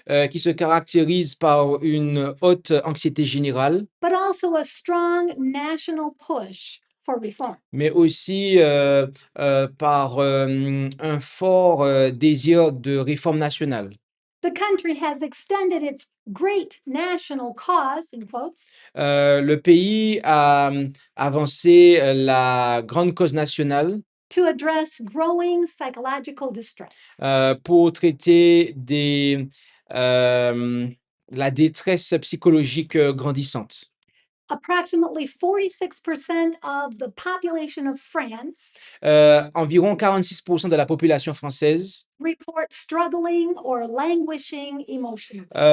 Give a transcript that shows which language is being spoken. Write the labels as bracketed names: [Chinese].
[French] qui se caractérise par une haute anxiété générale, [English] but also a strong national push for reform. [French] mais aussi par un fort désir de réforme nationale. [English] The country has extended its great national cause, in quotes, [French] Le pays a avancé la grande cause nationale [English] to address growing psychological distress. [French] pour traiter la détresse psychologique grandissante. [English] Approximately 46% of the population of France [French] Environ 46% de la population française [English] report struggling or languishing emotionally.